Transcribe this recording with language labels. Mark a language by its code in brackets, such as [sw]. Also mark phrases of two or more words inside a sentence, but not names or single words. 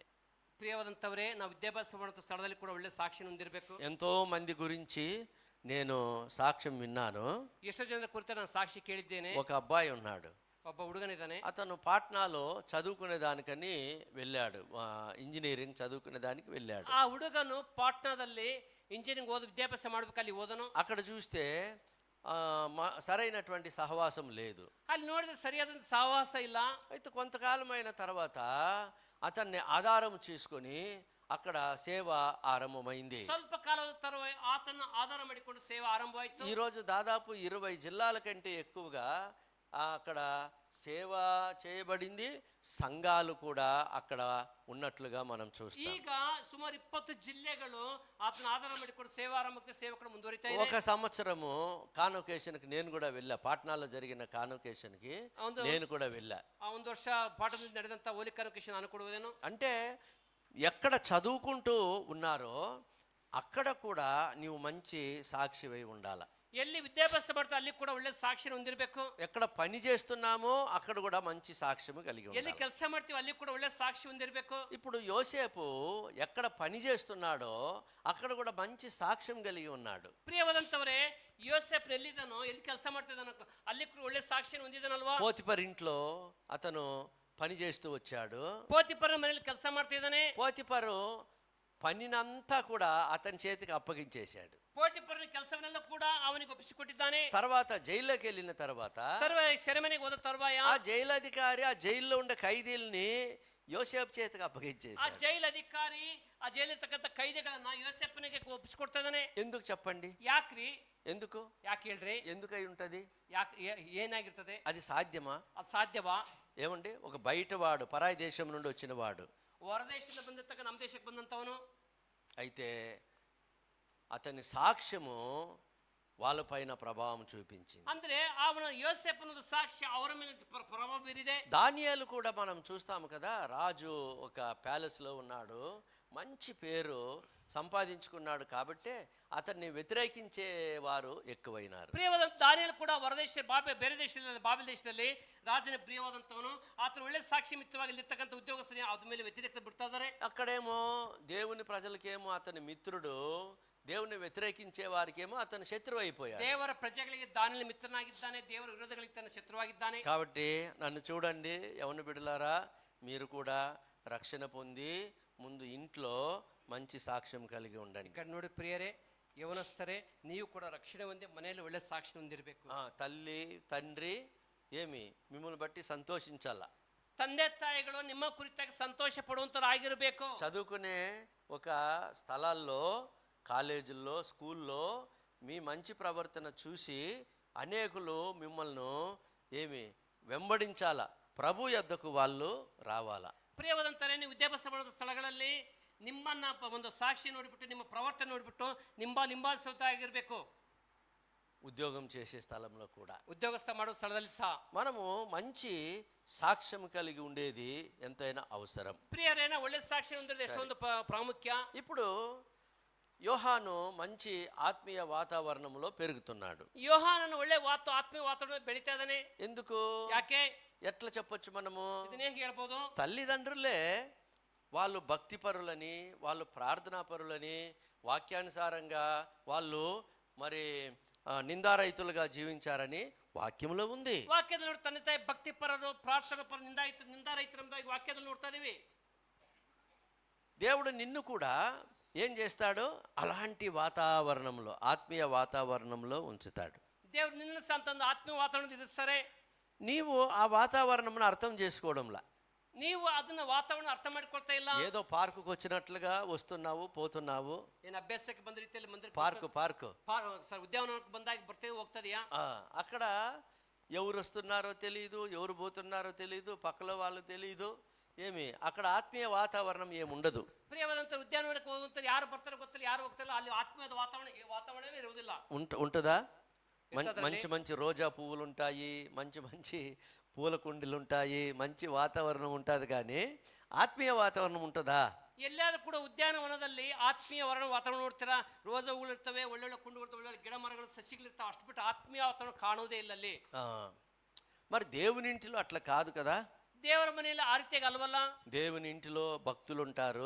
[kn] ಪ್ರಿಯವಾದಂಥವರೇ, ನಾವು ವಿದ್ಯಾಭ್ಯಾಸ ಮಾಡುವಂಥ ಸ್ಥಳದಲ್ಲಿ ಕೂಡ ಒಳ್ಳೆ ಸಾಕ್ಷಿ ಹೊಂದಿರಬೇಕು. [te] ఎంతో మంది గురించి నేను సాక్ష్యం విన్నాను. [kn] ಎಷ್ಟೋ ಜನರ ಕುರಿತು ನಾನು ಸಾಕ್ಷಿ ಕೇಳಿದ್ದೇನೆ. [te] ఒక అబ్బాయి ఉన్నాడు, [kn] ಒಬ್ಬ ಹುಡುಗನಿದ್ದಾನೆ. [te] అతను పాట్నాలో చదువుకునే దానికని వెళ్ళాడు, ఇంజనీరింగ్ చదువుకునే దానికి వెళ్ళాడు. [kn] ಆ ಹುಡುಗನು ಪಾಟ್ನಾದಲ್ಲಿ ಇಂಜಿನಿಯರಿಂಗ್ ವಿದ್ಯಾಭ್ಯಾಸ ಮಾಡ್ಬೇಕು, ಅಲ್ಲಿ ಓದನು. [te] అక్కడ చూస్తే సరైనటువంటి సహవాసం లేదు. [kn] ಅಲ್ಲಿ ನೋಡಿದ್ರೆ ಸರಿಯಾದಂತ ಸಹವಾಸ ಇಲ್ಲ. [te] అయితే కొంతకాలం అయిన తర్వాత అతన్ని ఆధారం చేసుకొని అక్కడ సేవ ఆరంభమైంది. [kn] ಸ್ವಲ್ಪ ಕಾಲದ ತರುವಾಯ ಆತನ ಆಧಾರ ಮಾಡಿಕೊಂಡು ಸೇವೆ ಆರಂಭವಾಯಿತು. [te] ఈరోజు దాదాపు 20 జిల్లాల కంటే ఎక్కువగా అక్కడ సేవ చేయబడింది, సంఘాలు కూడా అక్కడ ఉన్నట్లుగా మనం చూస్తాం. [kn] ಈಗ ಸುಮಾರು 20 ಜಿಲ್ಲೆಗಳು ಆತನ ಆಧಾರ ಮಾಡಿಕೊಂಡು ಸೇವಾ ಆರಂಭಕ್ಕೆ ಸೇವಕರು ಮುಂದುವರಿತಾ ಇದೆ. [te] ఒక సంవత్సరము కాన్వకేషన్ కి నేను కూడా వెళ్ళా, పాట్నాలో జరిగిన కాన్వకేషన్ కి నేను కూడా వెళ్ళా. [kn] ಆ ಒಂದು ವರ್ಷ ಪಾಠದಲ್ಲಿ ನಡೆದಂತ ಹೋಲಿ ಕಾನ್ವೊಕೇಶನ್ ನಾನು ಕೊಡುವುದೇನು [te] అంటే ఎక్కడ చదువుకుంటూ ఉన్నారో అక్కడ కూడా నీవు మంచి సాక్షివై ఉండాల. [kn] ಎಲ್ಲಿ ವಿದ್ಯಾಭ್ಯಾಸ ಮಾಡ್ತಾ ಅಲ್ಲಿ ಕೂಡ ಒಳ್ಳೆ ಸಾಕ್ಷಿ ಹೊಂದಿರಬೇಕು. [te] ఎక్కడ పని చేస్తున్నామో అక్కడ కూడా మంచి సాక్ష్యము కలిగి [kn] ಎಲ್ಲಿ [te] ఉండాలి. [kn] ಕೆಲಸ ಮಾಡ್ತೀವಿ ಅಲ್ಲಿ ಕೂಡ ಒಳ್ಳೆ ಸಾಕ್ಷಿ ಹೊಂದಿರಬೇಕು. [te] ఇప్పుడు యోసేపు ఎక్కడ పని చేస్తున్నాడో అక్కడ కూడా మంచి సాక్ష్యం కలిగి ఉన్నాడు. [kn] ಪ್ರಿಯವಾದಂತವರೇ, ಯೋಸೇಫ್ ಎಲ್ಲಿದ್ದಾನೋ, ಎಲ್ಲಿ ಕೆಲಸ ಮಾಡ್ತಿದ್ದಾನೋ ಅಲ್ಲಿ ಕೂಡ ಒಳ್ಳೆ ಸಾಕ್ಷಿಯನ್ನು ಹೊಂದಿದ್ದಾನಲ್ವಾ. [te] పోతిఫర్ ఇంట్లో అతను పని చేస్తూ వచ్చాడు. [kn] ಪೋತಿಫರನ ಮನೆಯಲ್ಲಿ ಕೆಲಸ ಮಾಡ್ತಿದ್ದಾನೆ. [te] పోతిఫరు పనినంతా కూడా అతని చేతికి అప్పగించేశాడు. [kn] ಪೋತಿಫರನ ಕೆಲಸವನ್ನೆಲ್ಲ ಕೂಡ ಅವನಿಗೆ ಒಪ್ಪಿಸಿಕೊಟ್ಟಿದ್ದಾನೆ. [te] తర్వాత జైల్లోకి వెళ్ళిన తర్వాత [kn] ಸೆರೆಮನೆಗೆ ಹೋದ ತರುವಾಯ [te] ఆ జైలు అధికారి ఆ జైల్లో ఉండే ఖైదీల్ని యోసేపు చేతికి [kn] ಆ [te] అప్పగించేశాడు. [kn] ಜೈಲ್ ಅಧಿಕಾರಿ ಆ ಜೈಲಿರ್ತಕ್ಕಂಥ ಕೈದಿಗಳನ್ನ ಯೋಸೇಫನಿಗೆ ಒಪ್ಪಿಸಿಕೊಡ್ತಾ ಇದ್ದಾನೆ. [te] ఎందుకు చెప్పండి? [kn] ಯಾಕ್ರಿ? [te] ఎందుకు? [kn] ಯಾಕೆ ಹೇಳ್ರಿ? [te] ఎందుకై ఉంటది? [kn] ಯಾಕೆ ಏನಾಗಿರ್ತದೆ? [te] అది సాధ్యమా? [kn] ಅದು ಸಾಧ್ಯವಾ? [te] ఏమండి, ఒక బయటవాడు, పరాయి దేశం నుండి వచ్చిన వాడు, [kn] ಹೊರದೇಶದಿಂದ ಬಂದಿರ್ತಕ್ಕ ನಮ್ಮ ದೇಶಕ್ಕೆ ಬಂದಂತವನು, [te] అయితే అతని సాక్ష్యము వాళ్ళపైన ప్రభావం చూపించింది. [kn] ಅಂದ್ರೆ ಅವನ ಯೋಸೇಫನ ಸಾಕ್ಷಿ ಅವರ ಮೇಲೆ ಪ್ರಭಾವ ಬೀರಿದೆ. [te] దానియేలు కూడా మనం చూస్తాము కదా, రాజు ఒక ప్యాలెస్ లో ఉన్నాడు, మంచి పేరు సంపాదించుకున్నాడు కాబట్టి అతన్ని వ్యతిరేకించే వారు ఎక్కువైనారు. [kn] ಪ್ರಿಯವಾದ ದಾನಿಯೇಲ್ ಕೂಡ ಹೊರದೇಶ ಬೇರೆ ದೇಶದಲ್ಲಿ ಬಾಬೆಲ್ ದೇಶದಲ್ಲಿ ರಾಜನ ಪ್ರಿಯವಾದಂತವನು, ಆತನ ಒಳ್ಳೆ ಸಾಕ್ಷಿ ಮಿತ್ರವಾಗಿ ಇಲ್ಲಿರ್ತಕ್ಕಂಥ ಉದ್ಯೋಗಸ್ಥರು ಅದ್ರ ಮೇಲೆ ವ್ಯತಿರೇಕ ಬಿಡ್ತಾ ಇದ್ದಾರೆ. [te] అక్కడేమో దేవుని ప్రజలకేమో అతని మిత్రుడు, దేవుని వ్యతిరేకించే వారికేమో అతను శత్రువు అయిపోయాడు. [kn] ದೇವರ ಪ್ರಜೆಗಳಿಗೆ ದಾನಿಯೇಲ್ ಮಿತ್ರನಾಗಿದ್ದಾನೆ, ದೇವರ ವಿರೋಧಗಳಿಗೆ ತನ್ನ ಶತ್ರುವಾಗಿದ್ದಾನೆ. [te] కాబట్టి నన్ను చూడండి యవన బిడ్డలారా, మీరు కూడా రక్షణ పొంది ముందు ఇంట్లో మంచి సాక్ష్యం కలిగి ఉండండి. [kn] ఇక్కడ ನೋಡಿ ಪ್ರಿಯರೇ, ಯವನಸ್ಥರೇ, ನೀವು ಕೂಡ ರಕ್ಷಣೆ ಹೊಂದಿ ಮನೆಯಲ್ಲಿ ಒಳ್ಳೆ ಸಾಕ್ಷಿ ಹೊಂದಿರಬೇಕು. [te] తల్లి తండ్రి ఏమి మిమ్మల్ని బట్టి సంతోషించాల. [kn] ತಂದೆ ತಾಯಿಗಳು ನಿಮ್ಮ ಕುರಿತಾಗಿ ಸಂತೋಷ ಪಡುವಂತರಾಗಿರಬೇಕು. [te] చదువుకునే ఒక స్థలాల్లో, కాలేజీల్లో, స్కూల్లో మీ మంచి ప్రవర్తన చూసి అనేకులు మిమ్మల్ని ఏమి వెంబడించాల, ప్రభు యొద్దకు వాళ్ళు రావాలా. [kn] ಪ್ರಿಯವಾದಂತಾರೆ, ನೀವು ವಿದ್ಯಾಭ್ಯಾಸ ಮಾಡುವ ಸ್ಥಳಗಳಲ್ಲಿ ನಿಮ್ಮನ್ನ ಒಂದು ಸಾಕ್ಷಿ ನೋಡಿಬಿಟ್ಟು, ನಿಮ್ಮ ಪ್ರವರ್ತನೆ ನೋಡಿಬಿಟ್ಟು ನಿಂಬಾಲಿಸುತ್ತಾ ಆಗಿರಬೇಕು. [te] ఉద్యోగం చేసే స్థలంలో కూడా [kn] ಉದ್ಯೋಗಸ್ಥ ಮಾಡೋ ಸ್ಥಳದಲ್ಲಿ ಸಹ [te] మనము మంచి సాక్ష్యం కలిగి ఉండేది ఎంతైనా అవసరం. [kn] ಪ್ರಿಯರೇನ ಒಳ್ಳೆ ಸಾಕ್ಷಿ ಹೊಂದಿರೋದು ಎಷ್ಟೊಂದು ಪ್ರಾಮುಖ್ಯ. [te] ఇప్పుడు యోహాను మంచి ఆత్మీయ వాతావరణంలో పెరుగుతున్నాడు. [kn] ಯೋಹಾನನು ಒಳ್ಳೆ ಆತ್ಮೀಯ ವಾತಾವರಣ ಬೆಳೀತಾ ಇದ್ದಾನೆ. [te] ఎందుకు? [kn] ಯಾಕೆ? [te] ఎట్లా చెప్పొచ్చు మనము? [kn] ಇದನ್ನ ಹೇಗೆ ಹೇಳ್ಬೋದು? [te] తల్లిదండ్రులే వాళ్ళు భక్తిపరులని, వాళ్ళు ప్రార్థనాపరులని, వాక్యానుసారంగా వాళ్ళు మరి నిందారహితులుగా జీవించారని వాక్యంలో ఉంది. [kn] ವಾಕ್ಯದಲ್ಲಿ ನೋಡಿ ತಂದೆ ತಾಯಿ ಭಕ್ತಿ ಪರರು, ಪ್ರಾರ್ಥನಾ ಪರ, ನಿಂದಾರಹಿತರಂದಾಗಿ ವಾಕ್ಯದಲ್ಲಿ ನೋಡ್ತಾ ಇದೀವಿ. [te] దేవుడు నిన్ను కూడా ఏం చేస్తాడు? అలాంటి వాతావరణంలో, ఆత్మీయ వాతావరణంలో ఉంచుతాడు. [kn] ದೇವ್ರು ನಿನ್ನ ಸಂತಂದು ಆತ್ಮೀಯ ವಾತಾವರಣ ಇರಿಸ್ತಾರೆ. [te] నీవు ఆ వాతావరణంను అర్థం చేసుకోవడంలా, [kn] ನೀವು ಅದನ್ನ ವಾತಾವರಣ ಅರ್ಥ ಮಾಡ್ಕೊಳ್ತಾ ಇಲ್ಲ. [te] ఏదో పార్కుకు వచ్చినట్లుగా వస్తున్నావు పోతున్నావు. [kn] ಏನು ಅಭ್ಯಾಸಕ್ಕೆ ಬಂದ ರೀತಿಯಲ್ಲಿ ಮಂದಿರ [te] పార్కు [kn] ಉದ್ಯಾನವನಕ್ಕೆ ಬಂದಾಗ ಬರ್ತೇವೆ ಹೋಗ್ತದೆಯಾ? [te] అక్కడ ఎవరు వస్తున్నారో తెలియదు, ఎవరు పోతున్నారో తెలియదు, పక్కల వాళ్ళు తెలియదు. ఏమి అక్కడ ఆత్మీయ వాతావరణం ఏముండదు. [kn] ಪ್ರಿಯವಾದಂತ ಉದ್ಯಾನವನಕ್ಕೆ ಹೋಗುವಂತ ಯಾರು ಬರ್ತಾರೋ ಗೊತ್ತಿಲ್ಲ, ಯಾರು ಹೋಗ್ತಾರೋ ಅಲ್ಲಿ ಆತ್ಮೀಯದ ವಾತಾವರಣವೇ ಇರುವುದಿಲ್ಲ. [te] ఉంటుందా? మంచి మంచి రోజా పువ్వులు ఉంటాయి, మంచి మంచి పూల కుండీలు ఉంటాయి, మంచి వాతావరణం ఉంటుంది, కానీ ఆత్మీయ వాతావరణం ఉంటుందా? [kn] ಎಲ್ಲಾದ್ರೂ ಕೂಡ ಉದ್ಯಾನವನದಲ್ಲಿ ಆತ್ಮೀಯ ವಾತಾವರಣ ನೋಡ್ತೀರಾ? ರೋಜಾ ಹೂಗಳು ಇರ್ತವೆ, ಒಳ್ಳೊಳ್ಳೆ ಕುಂಡುಗಳು, ಒಳ್ಳೊಳ್ಳೆ ಗಿಡ ಮರಗಳು, ಸಸಿಗಳಿರ್ತಾವೆ. ಅಷ್ಟು ಬಿಟ್ಟು ಆತ್ಮೀಯ ವಾತಾವರಣ ಕಾಣುವುದೇ ಇಲ್ಲ ಅಲ್ಲಿ. [te] మరి దేవుని ఇంటిలో అట్లా కాదు కదా. [kn] ದೇವರ ಮನೆಯಲ್ಲಿ ಆ ರೀತಿಯಾಗಿ ಅಲ್ವಲ್ಲ. [te] దేవుని ఇంటిలో భక్తులు ఉంటారు,